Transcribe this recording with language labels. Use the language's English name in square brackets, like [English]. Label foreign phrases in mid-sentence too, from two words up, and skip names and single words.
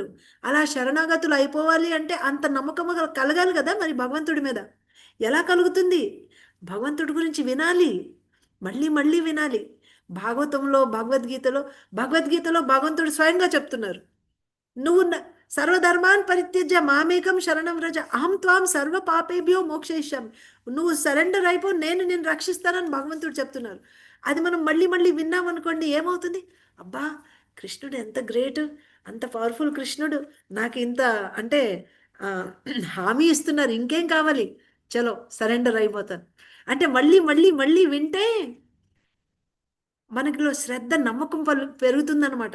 [Telugu] అలా శరణాగతులు అయిపోవాలి అంటే అంత నమ్మకము కలగాలి కదా మరి భగవంతుడి మీద. ఎలా కలుగుతుంది? భగవంతుడి గురించి వినాలి. మళ్ళీ మళ్ళీ వినాలి. భగవద్గీతలో భగవంతుడు స్వయంగా చెప్తున్నారు. నువ్వు [Sanskrit] సర్వధర్మాన్ పరిత్యజ్య మామేకం శరణం వ్రజ అహం త్వాం సర్వ పాపేభ్యో మోక్షయిష్యామి. [Telugu] నువ్వు సరెండర్ అయిపో, నేను నిన్ను రక్షిస్తానని భగవంతుడు చెప్తున్నారు. అది మనం మళ్ళీ మళ్ళీ విన్నామనుకోండి ఏమవుతుంది? అబ్బా, కృష్ణుడు ఎంత గ్రేట్, అంత పవర్ఫుల్ కృష్ణుడు నాకు ఇంత అంటే హామీ ఇస్తున్నారు, ఇంకేం కావాలి, చలో సరెండర్ అయిపోతాను అంటే మళ్ళీ మళ్ళీ మళ్ళీ వింటే మనకిలో శ్రద్ధ, నమ్మకం పెరుగుతుందన్నమాట.